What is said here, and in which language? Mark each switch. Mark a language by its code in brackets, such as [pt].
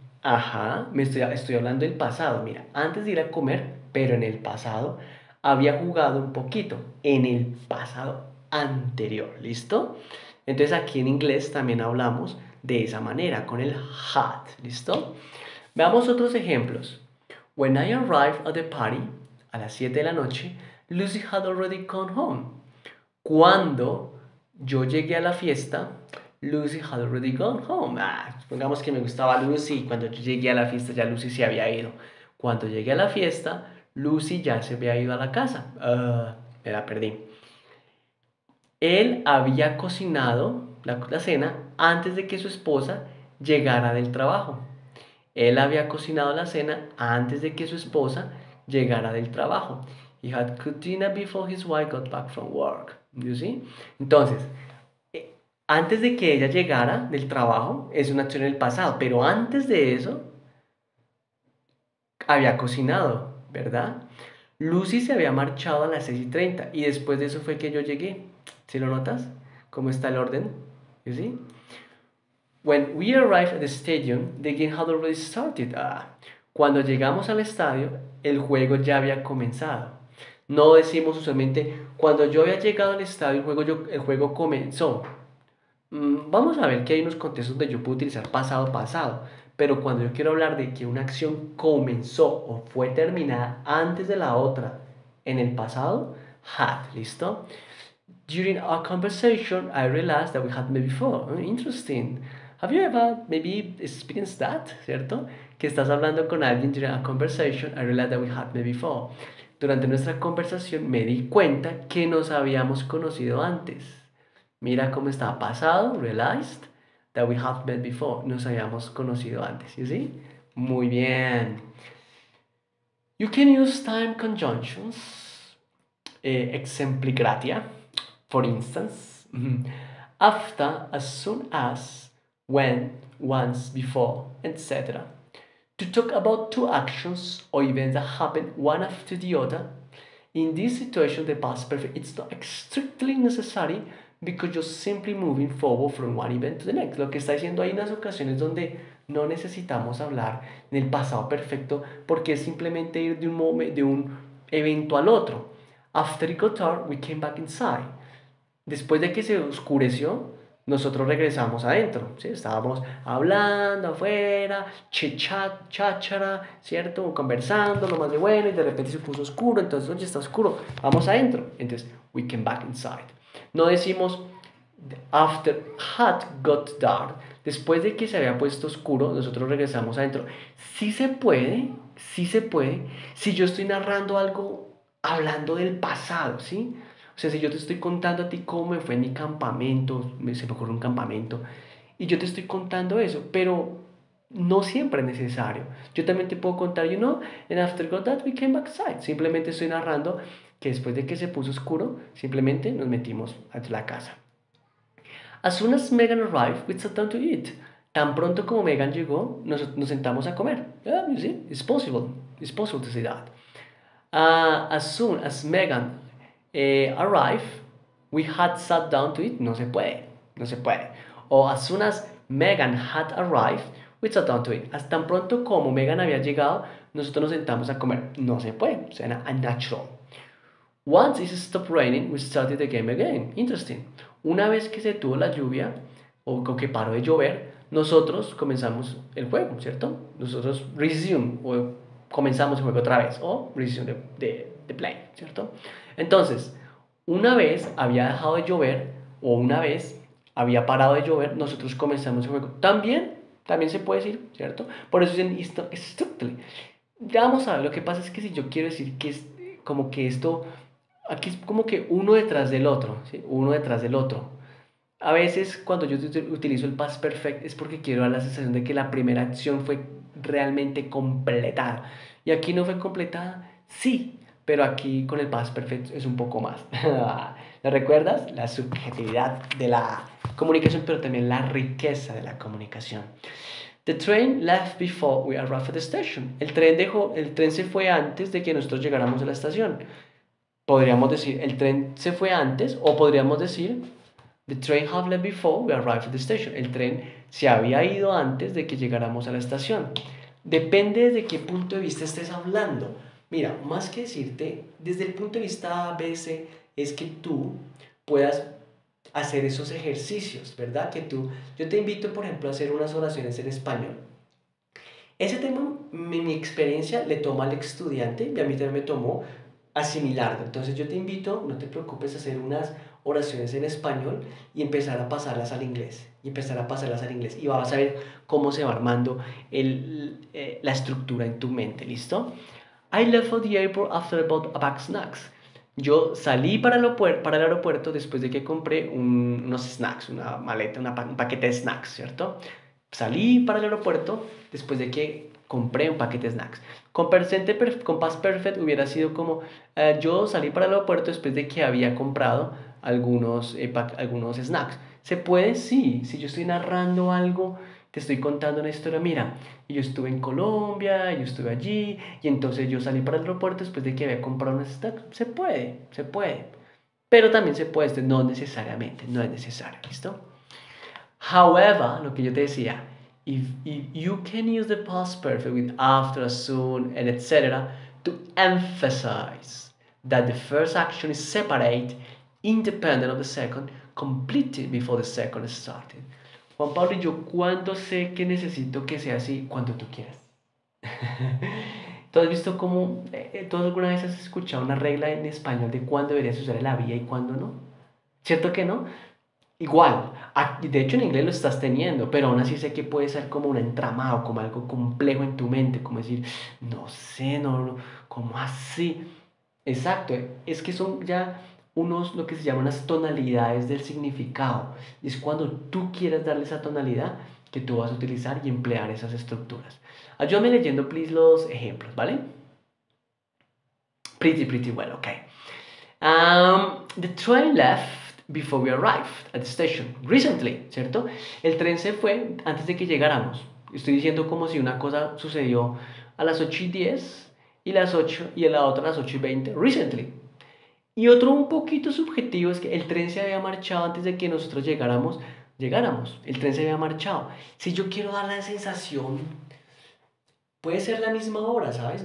[es] Ajá, estoy hablando del pasado. Mira, antes de ir a comer, pero en el pasado, había jugado un poquito. En el pasado anterior, ¿listo? Entonces aquí en inglés también hablamos de esa manera, con el had, ¿listo? Veamos otros ejemplos. [en] When I arrived at the party, [es] a las 7 de la noche, [en] Lucy had already gone home. [es] Cuando yo llegué a la fiesta, [en] Lucy had already gone home. [es] Supongamos que me gustaba Lucy. Cuando yo llegué a la fiesta ya Lucy se había ido. Cuando llegué a la fiesta, Lucy ya se había ido a la casa. Me la perdí. Él había cocinado la cena antes de que su esposa llegara del trabajo. Él había cocinado la cena antes de que su esposa llegara del trabajo. [en] He had cooked dinner before his wife got back from work. You see? [es] Entonces, antes de que ella llegara del trabajo, es una acción en el pasado, pero antes de eso, había cocinado, ¿verdad? Lucy se había marchado a las 6:30 y después de eso fue que yo llegué. ¿Sí lo notas? ¿Cómo está el orden? [en] You see? When we arrived at the stadium, the game had already started. [es] Cuando llegamos al estadio, el juego ya había comenzado. No decimos usualmente, cuando yo había llegado al estadio, el juego comenzó. Vamos a ver que hay unos contextos donde yo puedo utilizar pasado, pasado. Pero cuando yo quiero hablar de que una acción comenzó o fue terminada antes de la otra en el pasado, had, ¿listo? [en] During our conversation, I realized that we had met before. Interesting. Have you ever maybe experienced that? [es] ¿Cierto? Que estás hablando con alguien [en] during a conversation, I realized that we had met before. [es] Durante nuestra conversación me di cuenta que nos habíamos conocido antes. Mira cómo está pasado, [en] realized that we have met before. [es] Nos habíamos conocido antes. [en] You see? [es] Muy bien. [en] You can use time conjunctions, exempli gratia, for instance, after, as soon as, when, once, before, etc. To talk about two actions or events that happen one after the other. In this situation, the past perfect it's not strictly necessary because you're simply moving forward from one event to the next. [es] Lo que está diciendo hay unas ocasiones donde no necesitamos hablar en el pasado perfecto porque es simplemente ir de un evento al otro. [en] After it got dark, we came back inside. [es] Después de que se oscureció, nosotros regresamos adentro, ¿sí? Estábamos hablando afuera, chichat, cháchara, ¿cierto? Conversando, lo más de bueno, y de repente se puso oscuro, entonces, oye, está oscuro, vamos adentro. Entonces, [en] we came back inside. [es] No decimos, [en] after had got dark, [es] después de que se había puesto oscuro, nosotros regresamos adentro. Sí se puede, sí se puede, si yo estoy narrando algo hablando del pasado, ¿sí? O sea, si yo te estoy contando a ti cómo me fue en mi campamento, se me ocurre un campamento, y yo te estoy contando eso, pero No siempre es necesario. Yo también te puedo contar, [en] and after got that we came back inside. [es] Simplemente estoy narrando que después de que se puso oscuro, simplemente nos metimos a la casa. [en] As soon as Megan arrived, we sat down to eat. [es] Tan pronto como Megan llegó, nos sentamos a comer. [en] Yeah, you see, it's possible. It's possible to say that. As soon as Megan arrived, we had sat down to eat. [es] No se puede, no se puede. O [en] as soon as Megan had arrived, we sat down to eat. [es] Hasta tan pronto como Megan había llegado, nosotros nos sentamos a comer. No se puede, suena unnatural. [en] Once it stopped raining, we started the game again. Interesting. [es] Una vez que se tuvo la lluvia, o que paró de llover, nosotros comenzamos el juego, ¿cierto? Nosotros resume, o comenzamos el juego otra vez, o [en] resume the play, [es] ¿cierto? Entonces, una vez había dejado de llover, o una vez había parado de llover, nosotros comenzamos el juego. También se puede decir, ¿cierto? Por eso dicen strictly. Ya vamos a ver, lo que pasa es que si yo quiero decir que es como que esto, aquí es como que uno detrás del otro, ¿sí? Uno detrás del otro. A veces cuando yo utilizo el past perfect es porque quiero dar la sensación de que la primera acción fue realmente completada. Y aquí no fue completada, sí, pero aquí con el past perfect es un poco más. ¿Lo recuerdas? La subjetividad de la comunicación, pero también la riqueza de la comunicación. [en] The train left before we arrived at the station. [es] El tren se fue antes de que nosotros llegáramos a la estación. Podríamos decir, el tren se fue antes, o podríamos decir, [en] the train had left before we arrived at the station. [es] El tren se había ido antes de que llegáramos a la estación. Depende de qué punto de vista estés hablando. Mira, más que decirte, desde el punto de vista A, B, C, es que tú puedas hacer esos ejercicios, ¿verdad? Yo te invito, por ejemplo, a hacer unas oraciones en español. Ese tema, mi experiencia, le toma al estudiante y a mí también me tomó asimilarlo. Entonces yo te invito, no te preocupes, a hacer unas oraciones en español y empezar a pasarlas al inglés. Y vas a ver cómo se va armando la estructura en tu mente, ¿listo? [en] I left for the airport after I bought a bag snacks. [es] Yo salí para el aeropuerto después de que compré unos snacks, una maleta, un paquete de snacks, ¿cierto? Salí para el aeropuerto después de que compré un paquete de snacks. Con Past Perfect hubiera sido como yo salí para el aeropuerto después de que había comprado algunos snacks. ¿Se puede? Sí. Si yo estoy narrando algo, te estoy contando una historia. Mira, yo estuve en Colombia, yo estuve allí, y entonces yo salí para el aeropuerto después de que había comprado unos snacks. Se puede, se puede. Pero también se puede, no necesariamente, no es necesario, ¿listo? [en] However, [es] lo que yo te decía, [en] if you can use the past perfect with after, as soon, and etc. to emphasize that the first action is separate, independent of the second, completed before the second started. [es] Juan Pablo, yo cuando sé que necesito que sea así, cuando tú quieras. ¿Tú has visto cómo, tú alguna vez has escuchado una regla en español de cuándo deberías usar el había y cuándo no? ¿Cierto que no? Igual, de hecho en inglés lo estás teniendo, pero aún así sé que puede ser como un entramado, como algo complejo en tu mente, como decir, no sé, no, ¿cómo así? Exacto, es que son ya lo que se llaman las tonalidades del significado. Y es cuando tú quieres darle esa tonalidad que tú vas a utilizar y emplear esas estructuras. Ayúdame leyendo, please, los ejemplos, ¿vale? [en] Pretty well, okay. The train left before we arrived at the station. Recently, [es] ¿cierto? El tren se fue antes de que llegáramos. Estoy diciendo como si una cosa sucedió a las 8:10 y la otra a las 8:20. Recently. Y otro un poquito subjetivo es que el tren se había marchado antes de que nosotros llegáramos. El tren se había marchado. Si yo quiero dar la sensación, puede ser la misma hora, ¿sabes?